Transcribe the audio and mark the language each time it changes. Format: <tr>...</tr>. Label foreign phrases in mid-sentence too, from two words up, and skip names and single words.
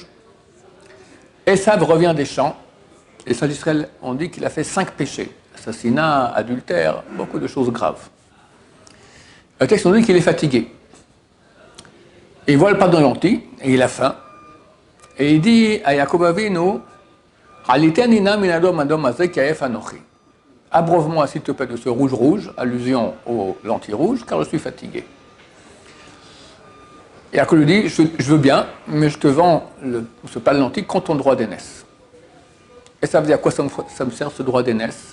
<fr>Esav revient des champs. Les sages d'Israël ont dit qu'il a fait 5 péchés. Assassinat, adultère, beaucoup de choses graves. Le texte nous dit qu'il est fatigué. Et il voit le plat de lentilles et il a faim. Et il dit à Yaakov Avinu,</fr> <he>הלעיטני נא מן האדום האדום הזה כי עיף אנכי.</he> <fr>Abreuve-moi, s'il te plaît, de ce rouge-rouge, allusion aux lentilles rouges, car je suis fatigué. Et Yaakov lui dit, je veux bien, mais je te vends ce plat de lentilles contre ton droit d'aînesse. Et ça veut dire à quoi ça me sert, ce droit d'aînesse?</fr>